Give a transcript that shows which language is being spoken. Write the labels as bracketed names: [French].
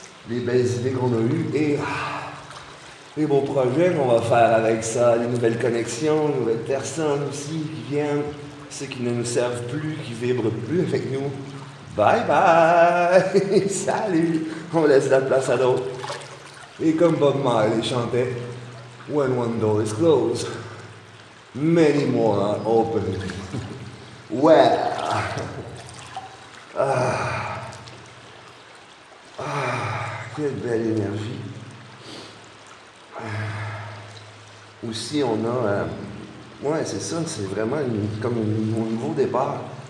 [French] les belles idées qu'on a eues et les beaux projets qu'on va faire avec ça, les nouvelles connexions, les nouvelles personnes aussi qui viennent, ceux qui ne nous servent plus, qui vibrent plus avec nous. [English] Bye bye! [French] Salut! On laisse la place à l'autre. Et comme Bob Marley chantait, [English] When one door is closed, many more are open. [French] Well, quelle belle énergie. Aussi, on a. Ouais, c'est ça, c'est vraiment comme un nouveau départ.